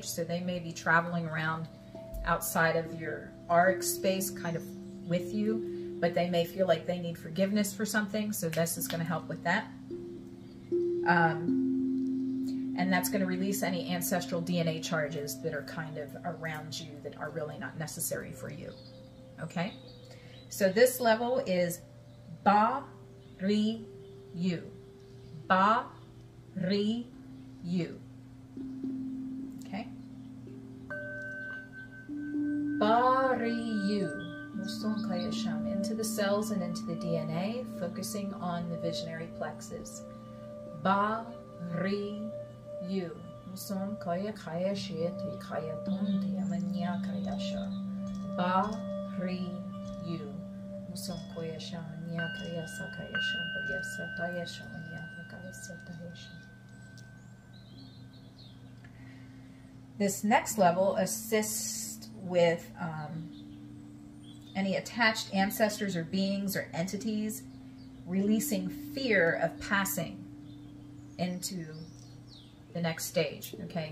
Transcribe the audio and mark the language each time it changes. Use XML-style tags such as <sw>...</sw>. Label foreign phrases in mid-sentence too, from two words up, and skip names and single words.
<en>So they may be traveling around outside of your auric space, kind of with you, but they may feel like they need forgiveness for something, so this is going to help with that. And that's going to release any ancestral DNA charges that are kind of around you that are really not necessary for you. Okay? So this level is Ba-ri-yu. Ba-ri-yu. Okay? Ba-ri-yu. Into the cells and into the DNA, focusing on the visionary plexus. Ba-ri-yu. Ba-ri-yu. This next level assists with any attached ancestors or beings or entities, releasing fear of passing into the next stage, okay?</en>